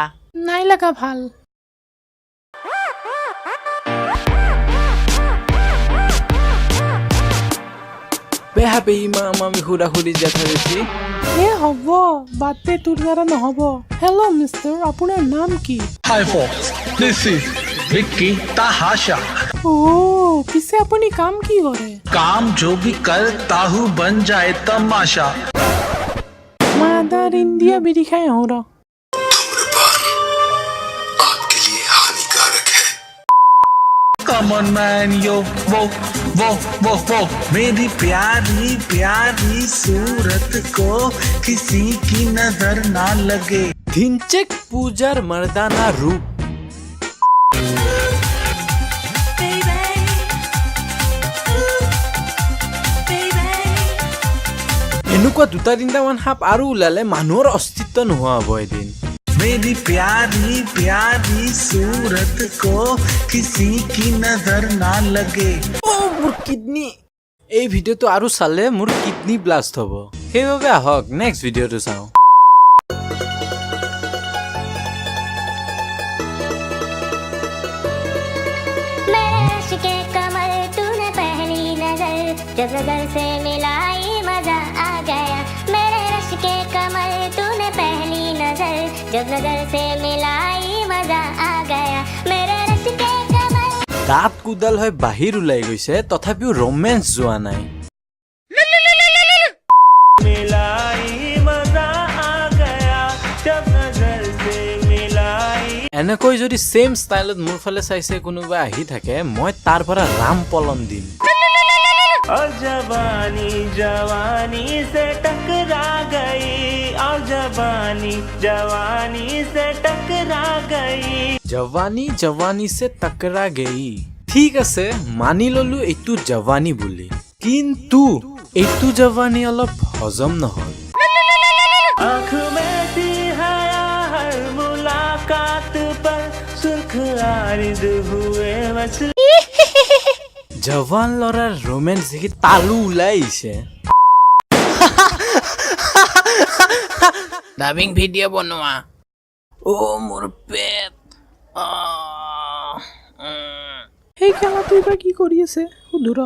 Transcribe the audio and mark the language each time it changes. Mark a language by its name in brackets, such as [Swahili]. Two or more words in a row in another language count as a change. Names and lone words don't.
[Assamese] নাই লগা ভাল। বেহা পেহী মামী খুৰা খুৰী জেঠা জেঠি। হ'ব বাটে তোৰ দ্বাৰা নহ'ব। [English] Hello mister, [Assamese] আপোনাৰ নাম কি? [English] Hi folks, this is Vicky Tahasha. [Assamese] পিছে আপুনি কাম কি কৰে? [Hindi] काम जो भी करता हूँ बन जाए तमाशा. [Assamese] মাদাৰ ইণ্ডিয়া বিড়ি খাই আহোঁ ৰ। [English] Come on man, [Hindi] yo, वो मेरी प्यारी प्यारी सूरत को किसी की नजर ना लगे. [Assamese] ধিনচেক পূজাৰ মৰ্দানা ৰূপ। এনেকুৱা দুটা তিনিটামান সাপ আৰু ওলালে মানুহৰ অস্তিত্ব নোহোৱা হ'ব এদিন। [Hindi] मेरी प्यारी प्यारी सूरत को किसी की नजर ना लगे. [Assamese] মোৰ কিডনী। এই ভিডিঅ'টো আৰু চালে মোৰ [English] kidney blast [Assamese] হ'ব। সেইবাবে আহক [English] next video [Assamese] চাওঁ। [Hindi] जब नजर से मिलाई मजा आ गया मेरे रश के कमर तूने पहली नजर जब नजर से मिलाई मजा आ गया मेरे रश के कमर। [Assamese] দাঁত কুদাল হৈ বাহিৰ ওলাই গৈছে তথাপিও ৰোমেন্স যোৱা নাই। এনেকৈ যদি [English] same style [Assamese] মোৰ ফালে চাইছে কোনোবা আহি থাকে মই তাৰ পৰা ৰাম পলম দিম। [Hindi] और जवानी जवानी से टकरा गई और जवानी जवानी से टकरा गई जवानी जवानी से टकरा गई। [Assamese] ঠিক আছে মানি ললো এইটো জৱানী বুলি, কিন্তু এইটো জৱানী অলপ হজম নহল। [Hindi] आँख में थी हया हर मुलाकात पर सुर्ख आरिद हुए मछली। [Assamese] জৱান লৰাৰ ৰোমেন্স দেখি তালু ওলাই আহিছে। [English] dubbing video' [Assamese] বনোৱা। মোৰ পেট। সেই খেলাটো এইবাৰ কি কৰি আছে সুধো ৰ।